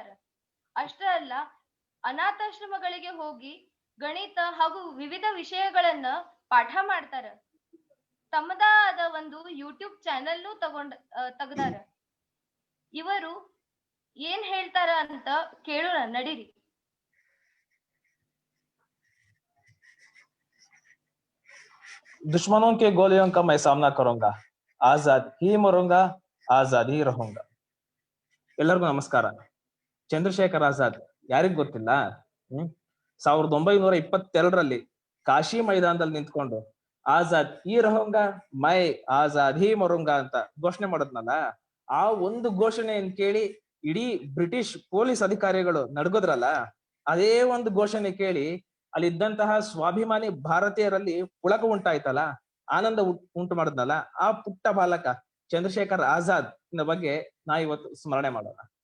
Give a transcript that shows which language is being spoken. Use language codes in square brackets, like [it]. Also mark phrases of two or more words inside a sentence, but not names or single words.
[kn] ಅಷ್ಟೇ ಅಲ್ಲ, ಅನಾಥಾಶ್ರಮಗಳಿಗೆ ಹೋಗಿ ಗಣಿತ ಹಾಗೂ ವಿವಿಧ ವಿಷಯಗಳನ್ನ ಪಾಠ ಮಾಡ್ತಾರ. ತಮ್ಮದಾದ ಒಂದು [en] YouTube channel [kn] ತೆಗ್ದಾರ. ಇವರು ಏನ್ ಹೇಳ್ತಾರ ಅಂತ ಕೇಳೋಣ, ನಡೀರಿ. [hi] दुश्मनों के गोलियों का मैं सामना करूंगा, आजाद ही मरूंगा, आज़ाद ही रहूँगा. [kn] ಎಲ್ಲರಿಗೂ ನಮಸ್ಕಾರ. ಚಂದ್ರಶೇಖರ್ ಆಜಾದ್ ಯಾರಿಗ್ ಗೊತ್ತಿಲ್ಲ? 1922ರಲ್ಲಿ ಕಾಶಿ ಮೈದಾನದಲ್ಲಿ ನಿಂತ್ಕೊಂಡು [hi] आज़ाद ही रहूँगा मैं आज़ाद ही मरूँगा [kn] ಅಂತ ಘೋಷಣೆ ಮಾಡಿದ್ನಲ್ಲ, ಆ ಒಂದು ಘೋಷಣೆಯನ್ನು ಕೇಳಿ ಇಡೀ [en] British police [kn] ಅಧಿಕಾರಿಗಳು ನಡ್ಗೋದ್ರಲ್ಲ, ಅದೇ ಒಂದು ಘೋಷಣೆ ಕೇಳಿ ಅಲ್ಲಿದ್ದಂತಹ ಸ್ವಾಭಿಮಾನಿ ಭಾರತೀಯರಲ್ಲಿ ಪುಳಕ ಉಂಟಾಯ್ತಲ್ಲ, ಆನಂದ ಉಂಟು ಮಾಡಿದ್ನಲ್ಲ, ಆ ಪುಟ್ಟ ಬಾಲಕ ಚಂದ್ರಶೇಖರ್ ಆಜಾದ್ ಬಗ್ಗೆ ನಾ ಇವತ್ತು ಸ್ಮರಣೆ ಮಾಡೋಣ.